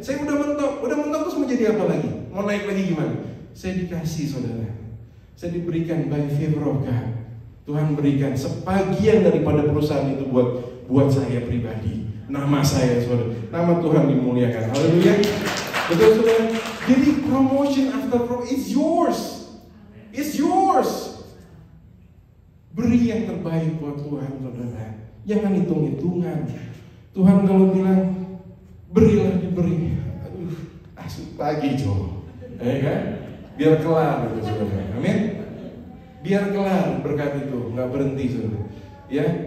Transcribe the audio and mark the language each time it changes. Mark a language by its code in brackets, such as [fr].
[id] Saya udah mentok terus mau jadi apa lagi? Mau naik lagi gimana? Saya dikasih saudara. Saya diberikan by favor of God. Tuhan berikan sebagian daripada perusahaan itu buat saya pribadi. Nama saya saudara, nama Tuhan dimuliakan. Haleluya. Betul saudara. [en] Jadi promotion after promotion is yours. It's yours. [id] Beri yang terbaik buat Tuhan saudara. Jangan hitung-hitungan. Tuhan kalau bilang berilah diberi. Aduh, asik pagi coba. Kan? Biar kelar itu saudara. Amin. Biar kelar berkat itu, nggak berhenti saudara. Ya.